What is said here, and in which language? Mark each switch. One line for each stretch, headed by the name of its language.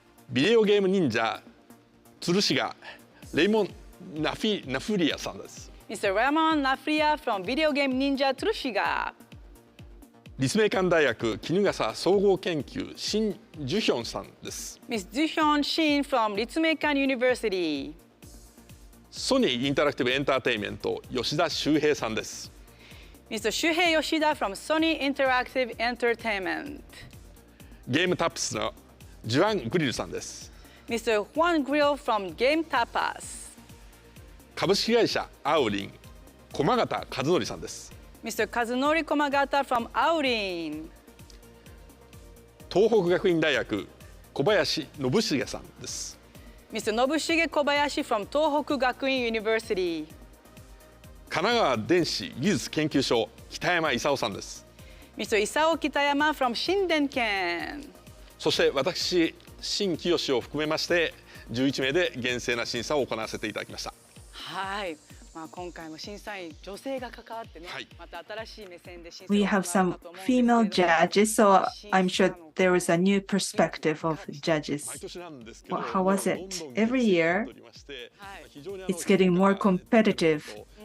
Japanese: ビデオゲーム忍者鶴志賀レイモンナフリアさんです。
English: Mr. Ramon Nafria from Video Game Ninja Tsurushiga.
Japanese: 立命館大学衣笠総合研究シン・ジュヒョンさんです。
English: Miss Duhyun Shin from Ritsumeikan University.
Japanese: ソニーインタラクティブエンターテインメント吉田修平さんです。
English: Mr. Shuhei Yoshida from Sony Interactive Entertainment.
Japanese: ゲームタップスのジュアン・グリルさんです。
English: Mr. Juan Grill from Game Tapas.
Japanese: 株式会社アウリン駒形和則さんです。
English: Mr. Kazunori Komagata from Aurin.
Japanese: 東北学院大学小林信重さんです。
English: Mr. Nobushige Kobayashi from Tohoku Gakuin University.
Japanese: 神奈川電子技術研究所北山勲さんです。
English: Mr. Isao Kitayama from Shindenken.
Japanese: そして私新清を含めまして11名で厳正な審査を行わせていただきました。はい。今回も審査員女性が関わってね、また新しい目線で審査
English: We have some female judges, so I'm sure there was a new perspective of judges. Well, how was it? Every year, it's getting more competitive.